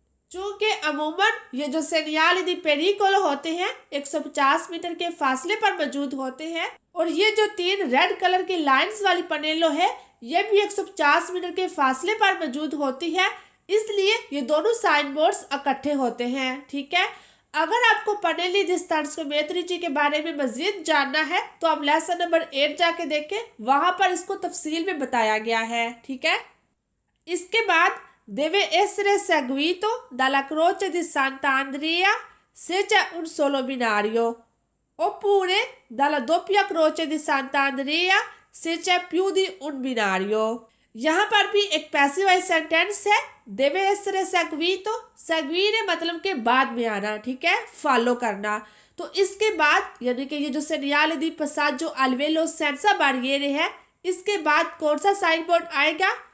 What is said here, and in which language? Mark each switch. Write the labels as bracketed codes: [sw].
[hi] चूंकि अमूमन ये जो सेनियाली दी पेरिकोलो होते हैं 150 मीटर के फासले पर मौजूद होते हैं, और ये जो 3 रेड कलर की लाइंस वाली पनेलो है ये भी 150 मीटर के फासले पर मौजूद होती है, इसलिए ये दोनों साइन बोर्ड्स इकट्ठे होते हैं, ठीक है। अगर आपको पनेली दी stanziometrici के बारे में मजीद जानना है तो आप लेसन नंबर 8 जाके देखें, वहां पर इसको तफसील में बताया गया है, ठीक है। इसके बाद [it] deve essere seguito dalla croce di Sant'Andrea se c'è un solo binario, oppure dalla doppia croce di Sant'Andrea se c'è più di un binario। [hi] यहाँ पर भी एक पैसिव वॉइस सेंटेंस है, [it] deve essere seguito, seguire [hi] मतलब के बाद में आना, ठीक है, फॉलो करना। तो इसके बाद यानी कि ये जो सेनियाली दी [it] passaggio al velo senza barriere [hi] है, इसके बाद कौन सा साइन बोर्ड आएगा?